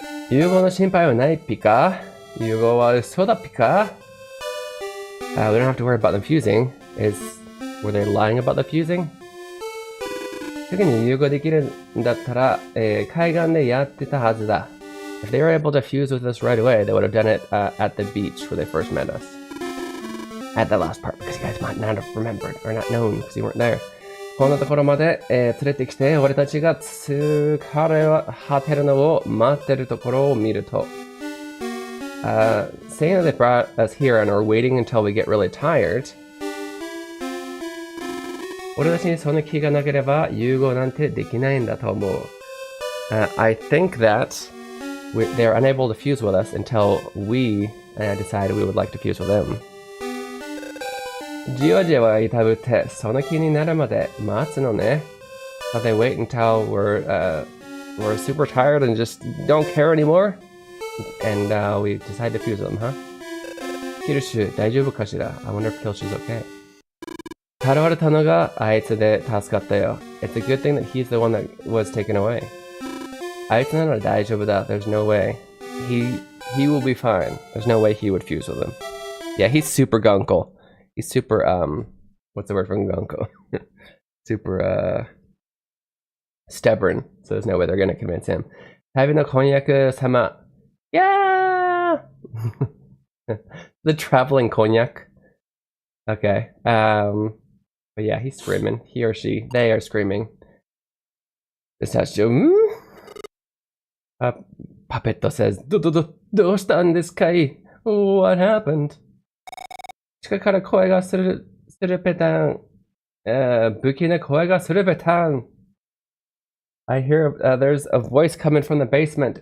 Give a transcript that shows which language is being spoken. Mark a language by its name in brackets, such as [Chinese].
[Japanese] Yugo no shinpai wa nai pi ka? Yugo wa uso da pi ka? [English] We don't have to worry about them fusing. Were they lying about the fusing? [Japanese] すぐに融合できるんだったら、海岸でやってたはずだ. [English] If they were able to fuse with us right away, they would have done it at the beach where they first met us. At the last part, because you guys might not have remembered, or not known, because you weren't there. [Japanese] こんなところまで、連れてきて、俺たちが疲れ果てるのを待ってるところを見ると。 [English] Saying that they brought us here and are waiting until we get really tired. [Japanese] 俺たちにその気がなければ融合なんてできないんだと思う。 [English] I think that they're unable to fuse with us until we decide we would like to fuse with them. [Japanese] じわじわいたぶってその気になるまで待つのね。 [English] So they wait until we're super tired and just don't care anymore, and we decide to fuse them, huh? [Japanese] キルシュ大丈夫かしら? [English] I wonder if Kilshu's okay. [Japanese] 払われたのがあいつで助かったよ. [English] It's a good thing that he's the one that was taken away. [Japanese] あいつなら大丈夫だ. [English] There's no way. He will be fine. There's no way he would fuse with him. Yeah, he's super gunkel. He's super, what's the word for gunkel? Super, stubborn. So there's no way they're gonna convince him. [Japanese] 旅の婚約様.Yeah! [English] The traveling cognac. Okay. But yeah, he's screaming. He or she. They are screaming. This has to... [Japanese] Puppet says, どうしたんですかい? [English] What happened? [Japanese] 地下から声がするペタン。不気な声がするペタン。 [English] I hear there's a voice coming from the basement.